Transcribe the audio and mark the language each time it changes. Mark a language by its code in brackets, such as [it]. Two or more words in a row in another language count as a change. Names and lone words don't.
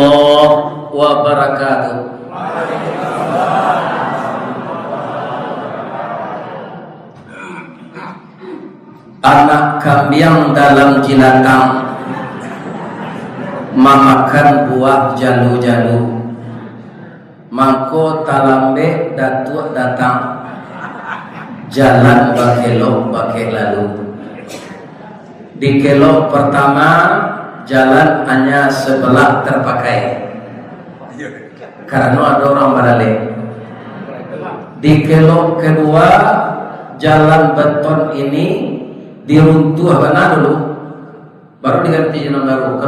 [ar] warahmatullahi wabarakatuh. [min] Anak kambing dalam jilatang memakan buah jalu-jalu, mangko talambe datuk datang, jalan bakelok bake lalu. [id] Di kelok pertama jalan hanya sebelah terpakai karena ada orang beralih. Di kelok kedua jalan beton ini diruntuh mana dulu, baru diganti jalan baru.